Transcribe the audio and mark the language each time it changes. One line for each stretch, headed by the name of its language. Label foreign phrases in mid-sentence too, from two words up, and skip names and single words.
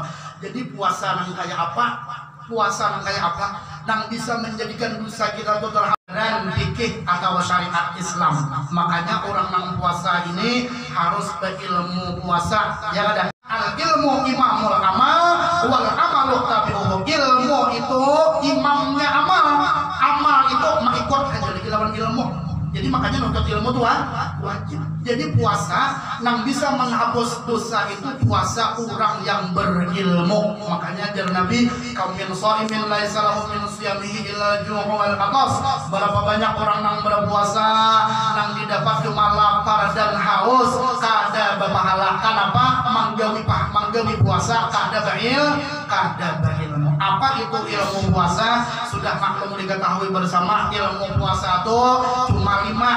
Indonesian: Jadi puasa yang kayak apa? Puasa yang kayak apa? Yang bisa menjadikan dosa kita itu terhapus dan fikih atau syariat Islam. Makanya orang yang puasa ini harus berilmu puasa. Ya ada
Arabic: العلم إمام العمل والعمل تابعه.
Banjar: Ilmu itu imamnya amal, amal itu mengikut aja di lawan ilmu. Jadi makanya nuntut ilmu tuh wajib. Jadi puasa nang bisa menghapus dosa itu puasa orang yang berilmu. Makanya jar Nabi,
Arabic: "كم من صائم ليس له من صيامه إلا الجوع والعطش."
Banjar: Berapa banyak orang nang berpuasa nang didapat cuma lapar dan haus, kada berpahala.
Indonesian: Kenapa?
Banjar: Manggawi puasa kada berilmu.
Indonesian: Apa itu ilmu puasa? Sudah maklum diketahui bersama, ilmu puasa itu cuma 5.